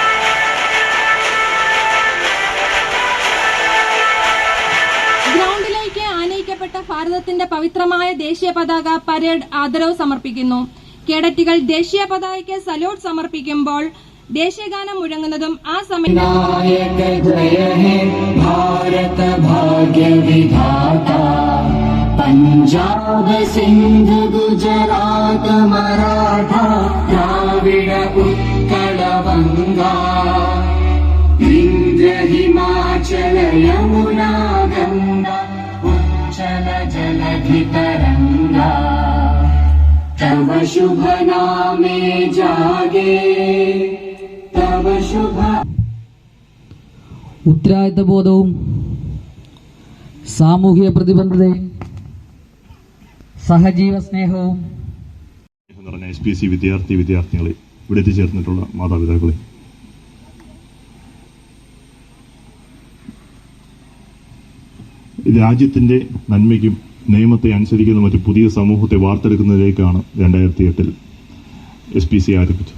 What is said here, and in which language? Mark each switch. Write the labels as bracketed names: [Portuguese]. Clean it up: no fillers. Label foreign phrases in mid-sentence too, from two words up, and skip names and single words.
[Malayalam] ഗ്രൗണ്ടിലേക്ക് ആനയിക്കപ്പെട്ട ഭാരതത്തിന്റെ പവിത്രമായ ദേശീയ പതാക പരേഡ് ആദരവ് സമർപ്പിക്കുന്നു. കേഡറ്റുകൾ ദേശീയ പതാകയ്ക്ക് സല്യൂട്ട് സമർപ്പിക്കുമ്പോൾ ദേശീയഗാനം മുഴങ്ങുന്നതും ആ സമയം [Bangla] পঞ্জাব সিন্ধ গুজরাট মরাঠা দ্রাবিড় উৎকল বঙ্গ বিন্ধ্য হিমাচল যমুনা গঙ্গা উচ্ছল জলধি তরঙ্গ তব শুভ নামে জাগে তব শুভ. [Malayalam] ഉത്തരവാദിത്തബോധവും സാമൂഹിക പ്രതിബദ്ധതയും സഹജീവ സ്നേഹവും നിറഞ്ഞ SPC വിദ്യാർത്ഥിനികളെ ഇവിടെ എത്തിച്ചേർന്നിട്ടുള്ള മാതാപിതാക്കളെ, രാജ്യത്തിന്റെ നന്മയ്ക്കും നിയമത്തെ അനുസരിക്കുന്ന മറ്റു പുതിയ സമൂഹത്തെ വാർത്തെടുക്കുന്നതിലേക്കാണ് 2008 SPC ആരംഭിച്ചത്.